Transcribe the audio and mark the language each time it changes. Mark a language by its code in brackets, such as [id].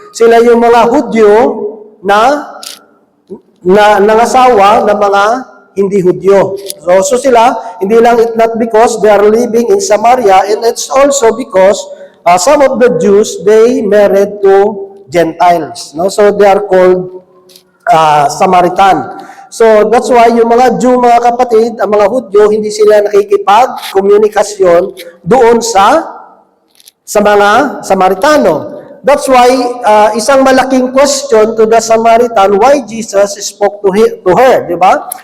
[tl] Sila yung mga Hudyo na nangasawa ng mga hindi Hudyo. So sila, hindi lang [en] it not because they are living in Samaria, and it's also because some of the Jews, they married to Gentiles. No? So they are called Samaritan. So that's why [tl] yung mga Jew, mga kapatid, ang mga Hudyo, hindi sila nakikipag-komunikasyon doon sa mga Samaritano. [en] That's why [tl] isang malaking [en] question to the Samaritan, why Jesus spoke to her, di ba?